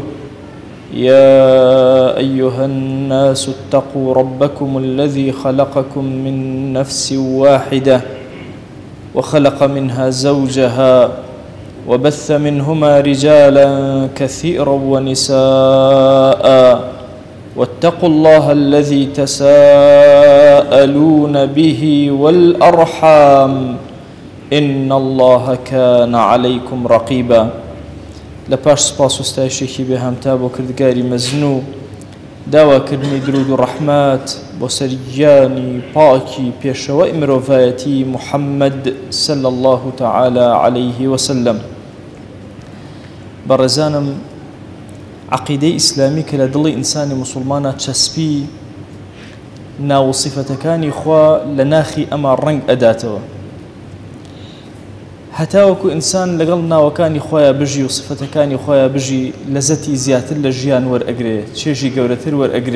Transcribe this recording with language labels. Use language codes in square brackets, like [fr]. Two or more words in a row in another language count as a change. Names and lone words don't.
[ar] يا أيها الناس اتقوا ربكم الذي خلقكم من نفس واحدة وخلق منها زوجها وبث منهما رجالا كثيرا ونساء، واتقوا الله الذي تساءلون به والأرحام إن الله كان عليكم رقيبا. [ckb] لپاش سپاس و ستایشێکی بێهامتا بۆ کردگاری مەزنوو، داواکردنی درود و ڕەحمات بۆ سەرگیانی پاکی پێشەوەی مرۆڤایەتی محەممەد [ar] صلی الله تعالى عليه وسلم. [ckb] بەڕێزانم، عەقیدەی ئیسلامی کە لە دڵی ئینسانی موسڵمانە چەسپی ناو سیفەتەکانی خوا لە ناخی ئەمە ڕەنگ ئەداتەوە، هەتاوەکو ئینسان لەگەڵ ناوەکانی خۆیان بژی و سفەتەکانی خۆیان بژی لەزەتی زیاتر لە ژیان وەرئەگرێ، چێژی گەورەتر وەرئەگرێ.